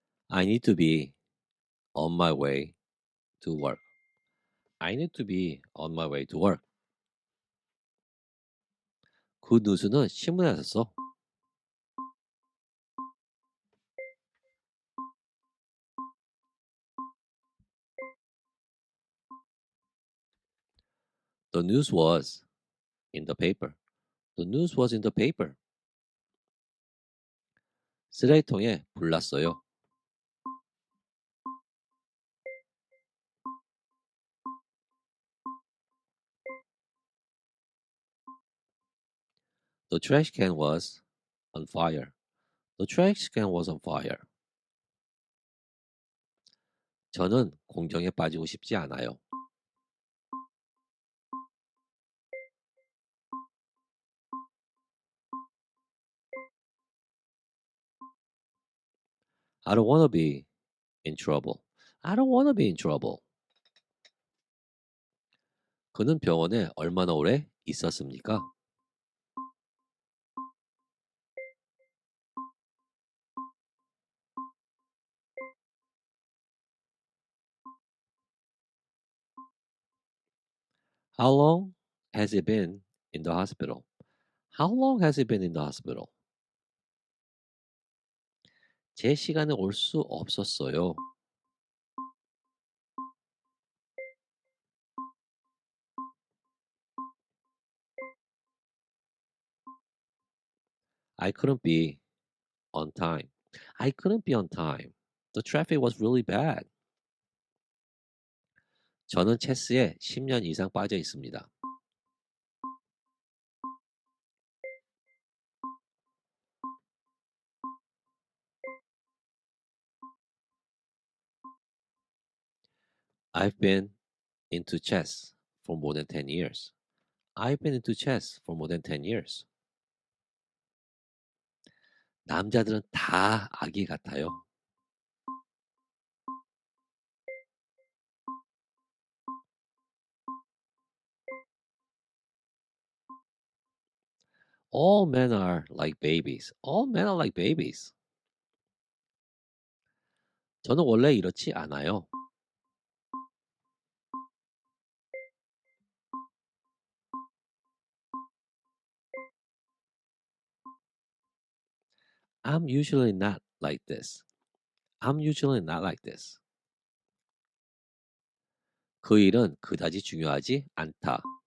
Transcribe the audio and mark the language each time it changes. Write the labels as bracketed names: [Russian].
[English] I need to be on my way to work. I need to be on my way to work. [Korean] 그 뉴스는 신문에 났었어. [English] The news was in the paper. The news was in the paper. [Korean] 쓰레기통에 불 났어요. [English] The trash can was on fire. The trash can was on fire. [Korean] 저는 공정에 빠지고 싶지 않아요. [English] I don't wanna be in trouble. I don't wanna be in trouble. [Korean] 그는 병원에 얼마나 오래 있었습니까? [English] How long has he been in the hospital? How long has he been in the hospital? [Korean] 제 시간에 올 수 없었어요. [English] I couldn't be on time. I couldn't be on time. The traffic was really bad. [Korean] 저는 체스에 10년 이상 빠져 있습니다. [English] I've been into chess for more than 10 years. I've been into chess for more than 10 years. [Korean] 남자들은 다 아기 같아요. [English] All men are like babies. All men are like babies. [Korean] 저는 원래 이렇지 않아요. [English] I'm usually not like this. I'm usually not like this. [Korean] 그 일은 그다지 중요하지 않다.